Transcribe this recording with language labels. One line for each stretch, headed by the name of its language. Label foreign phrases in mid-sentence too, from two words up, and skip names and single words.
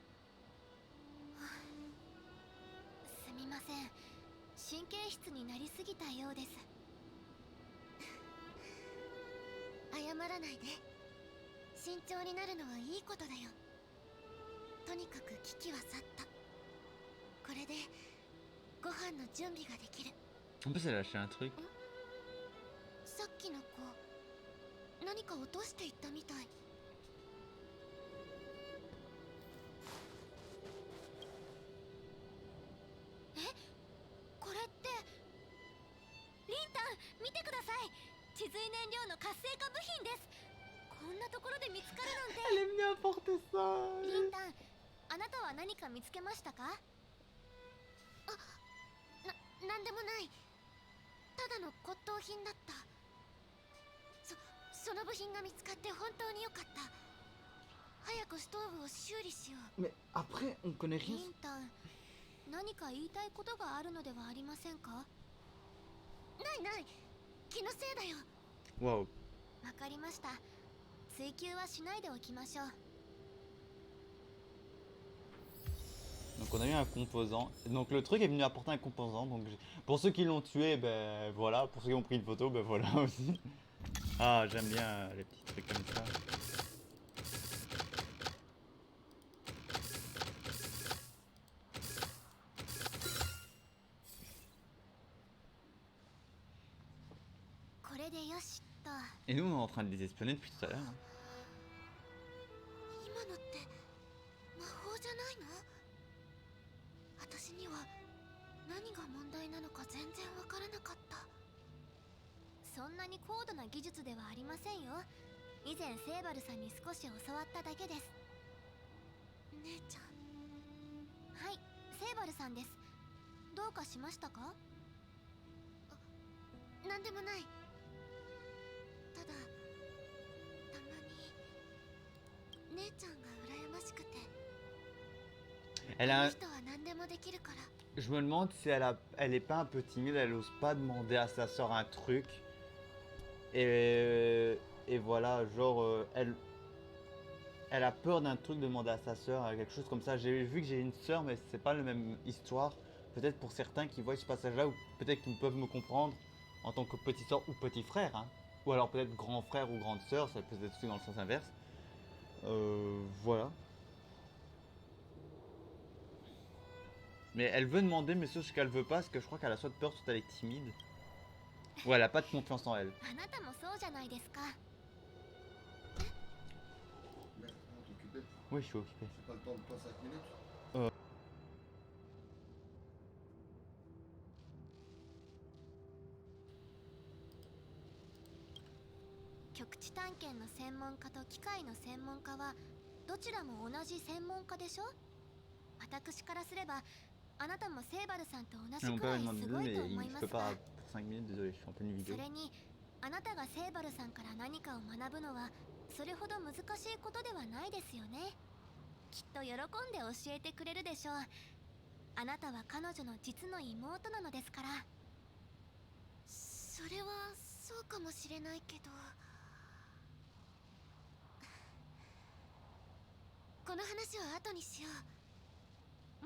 Japanese: すみません、神経質になりすぎたようです。謝らないで。慎重になるのはいいことだよ。とにかく危機は去った。これでご飯の準備ができる。
French: En plus, elle a lâché un truc.
Japanese: さっきの子何か落としていったみたい。これってリンタン、見てください。地髄燃料の活性化部品です。こんなところで見つかるなんて。
French: Elle aime bien porter ça.
Japanese: リンタン、あなたは何か見つけましたか？なんでもない。ただの骨董品だった。その部品が見つかって本当によかった。早くストーブを修理しよう。
French: Mais après, on connaît
Japanese: リ
French: rien.
Japanese: ンタン、何か言いたいことがあるのではありませんか？ないない、気のせいだよ。
French: Waouh.
Japanese: わかりました。追求はしないでおきましょう。
French: Donc on a eu un composant. Donc le truc est venu apporter un composant. Donc pour ceux qui l'ont tué, ben voilà. Pour ceux qui ont pris une photo, ben voilà aussi. Ah, j'aime bien les petits trucs comme ça. Et nous on est en train de les espionner depuis tout à l'heure. Hein.
Japanese: 今のって魔法じゃないの？私には何が問題なのか全然わからなかった。そんなに高度な技術ではありませんよ。以前セーバルさんに少し教わっただけです。姉ちゃん。はい、セーバルさんです。どうかしましたか？なんでもない。ただたまに姉ちゃんが羨ましくて。
French: Elle
Japanese: こ
French: a
Japanese: の
French: un-
Japanese: 人は何でもできるから。
French: Je me demande si elle est pas un peu timide, elle ose pas demander à sa soeur un truc. Et voilà, genre, elle a peur d'un truc de demander à sa soeur, quelque chose comme ça. J'ai vu que j'ai une soeur, mais c'est pas la même histoire. Peut-être pour certains qui voient ce passage-là, ou peut-être qu'ils peuvent me comprendre en tant que petite soeur ou petit frère. Hein. Ou alors peut-être grand frère ou grande soeur, ça peut être aussi dans le sens inverse. Voilà. Mais elle veut demander, mais ce qu'elle veut pas, c'est que je crois qu'elle a soit peur, soit elle est timide. Ou elle a pas de confiance en elle.
Japanese: あなたもそうじゃないですか。
French: Merde, t'es occupé. Oui, je suis occupé. J'ai pas le temps de toi 5 minutes.
Japanese: 極地探検の専門家と機械の専門家はどちらも同じ専門家でしょ。私からすればあなたもセーバルさんと同じ
French: Mon
Japanese: く
French: père
Japanese: ら
French: m'a
Japanese: い
French: demandé
Japanese: す
French: de
Japanese: ご
French: deux,
Japanese: いと
French: mais
Japanese: 思い
French: je
Japanese: ま
French: peux
Japanese: すが、
French: pas pour 5 minutes, désolé, je suis en pleine
Japanese: そ
French: vidéo.
Japanese: れにあなたがセーバルさんから何かを学ぶのはそれほど難しいことではないですよね。きっと喜んで教えてくれるでしょう。あなたは彼女の実の妹なのですから。それはそうかもしれないけど、この話は後にしよう。